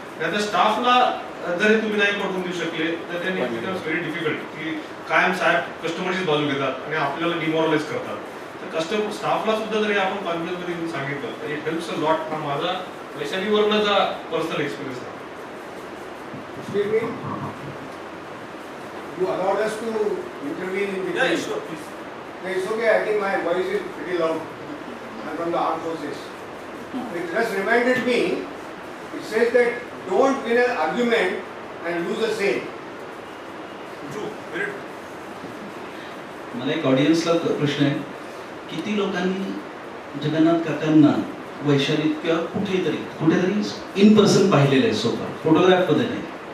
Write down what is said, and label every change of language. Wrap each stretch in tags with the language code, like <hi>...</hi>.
<mr>नाहीतर स्टाफला जर तुम्ही नाही पटवून देऊ शकले तर त्यांनी</mr> <en>becomes very difficult</en> <mr>की कायम साहेब कस्टमरचीच बाजू घेतात आणि आपल्याला डिमॉरलाइज करतात. तर कस्टमर स्टाफला सुद्धा जरी आपण कॉन्फिडन्स मध्ये घेऊन सांगितलं तर</mr> <en>It helps a lot.</en> <mr>हा माझा वैशालीवरचा पर्सनल एक्सपिरियन्स आहे.</mr> <en>Excuse me? You allowed us to intervene in the Yeah, case. sure, please. No, it's okay. I think my voice is pretty loud. I'm from the armed forces. It just reminded me. It says that don't win an argument and lose a sale. True. Very true.</en> <mr>मला एक ऑडियन्सला प्रश्न आहे, किती लोकांनी जगन्नाथ काकांना वैशालीत किंवा कुठेतरी in person पाहिलेलं आहे सोबत, फोटोग्राफ मध्ये नाही?</mr>